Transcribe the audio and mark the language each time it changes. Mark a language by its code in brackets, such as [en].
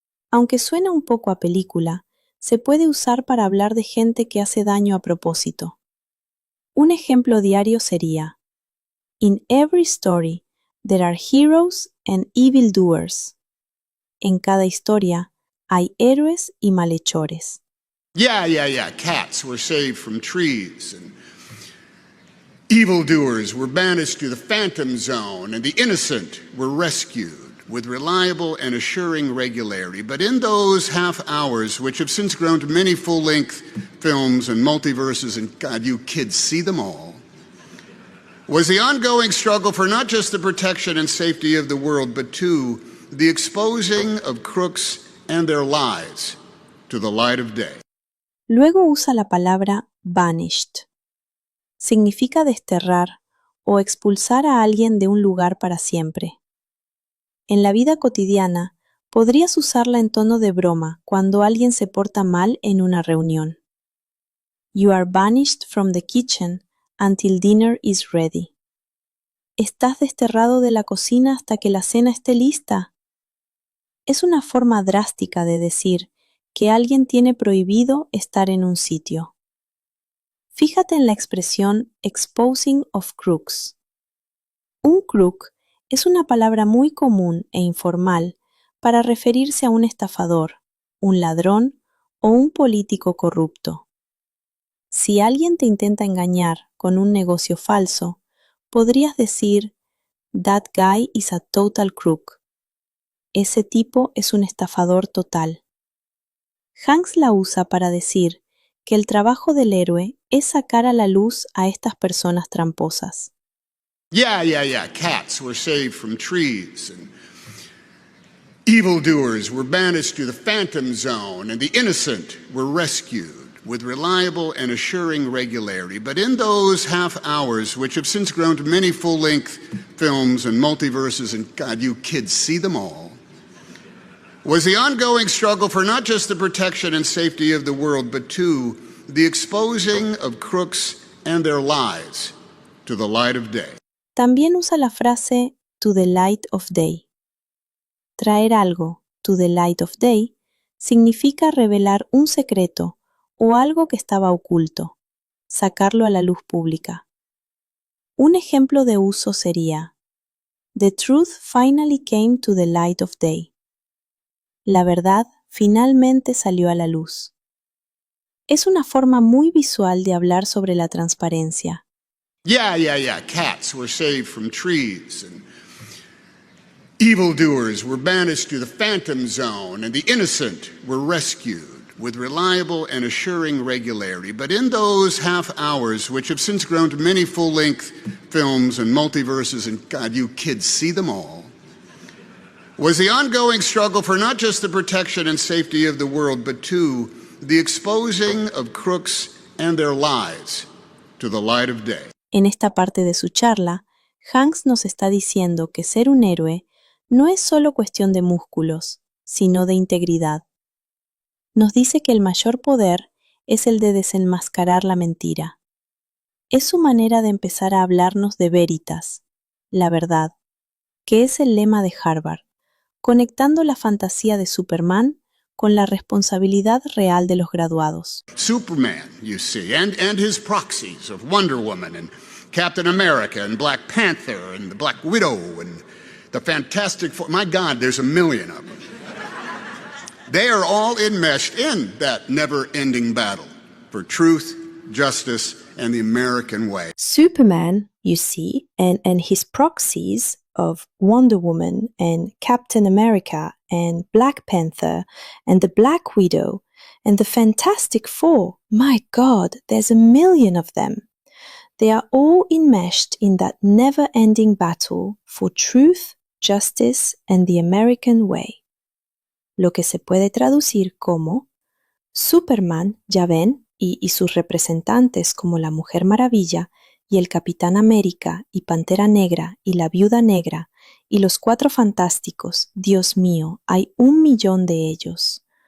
[es] Aunque suena un poco a película, se puede usar para hablar de gente que hace daño a propósito. Un ejemplo diario sería: [en] In every story, there are heroes and evildoers. [es] En cada historia hay héroes y malhechores. [en] Yeah. Cats were saved from trees, and evildoers were banished to the phantom zone, and the innocent were rescued with reliable and assuring regularity. But in those half hours, which have since grown to many full-length films and multiverses, and God, you kids see them all, was the ongoing struggle for not just the protection and safety of the world, but too, the exposing of crooks and their lies to the light of day. [es] Luego usa la palabra banished. Significa desterrar o expulsar a alguien de un lugar para siempre. En la vida cotidiana, podrías usarla en tono de broma cuando alguien se porta mal en una reunión. [en] You are banished from the kitchen until dinner is ready. [es] ¿Estás desterrado de la cocina hasta que la cena esté lista? Es una forma drástica de decir que alguien tiene prohibido estar en un sitio. Fíjate en la expresión [en] exposing of crooks. [es] Un crook es una palabra muy común e informal para referirse a un estafador, un ladrón o un político corrupto. Si alguien te intenta engañar con un negocio falso, podrías decir, [en] "That guy is a total crook". [es] Ese tipo es un estafador total. Hanks la usa para decir que el trabajo del héroe es sacar a la luz a estas personas tramposas. [en] Yeah. Cats were saved from trees, and evildoers were banished to the phantom zone, and the innocent were rescued with reliable and assuring regularity. But in those half hours, which have since grown to many full-length films and multiverses, and God, you kids see them all, was the ongoing struggle for not just the protection and safety of the world, but too, the exposing of crooks and their lies to the light of day. [es] También usa la frase [en] to the light of day. [es] Traer algo [en] to the light of day [es] significa revelar un secreto o algo que estaba oculto, sacarlo a la luz pública. Un ejemplo de uso sería: [en] The truth finally came to the light of day. [es] La verdad finalmente salió a la luz. Es una forma muy visual de hablar sobre la transparencia. [en] Yeah. Cats were saved from trees, and evildoers were banished to the phantom zone, and the innocent were rescued with reliable and assuring regularity. But in those half hours, which have since grown to many full-length films and multiverses, and God, you kids see them all, was the ongoing struggle for not just the protection and safety of the world, but too, the exposing of crooks and their lies to the light of day. [es] En esta parte de su charla, Hanks nos está diciendo que ser un héroe no es solo cuestión de músculos, sino de integridad. Nos dice que el mayor poder es el de desenmascarar la mentira. Es su manera de empezar a hablarnos de veritas, la verdad, que es el lema de Harvard, conectando la fantasía de Superman con la responsabilidad real de los graduados. [en] Superman, you see, and his proxies of Wonder Woman and Captain America and Black Panther and the Black Widow and the Fantastic Four. My God, there's a million of them. They are all enmeshed in that never-ending battle for truth, justice, and the American way. Superman, you see, and his proxies of Wonder Woman and Captain America and Black Panther and the Black Widow and the Fantastic Four. My God, there's a million of them. They are all enmeshed in that never-ending battle for truth, justice, and the American way. [es] Lo que se puede traducir como Superman, ya ven, y sus representantes como la Mujer Maravilla y el Capitán América y Pantera Negra y la Viuda Negra y los Cuatro Fantásticos, Dios mío, hay 1,000,000 de ellos.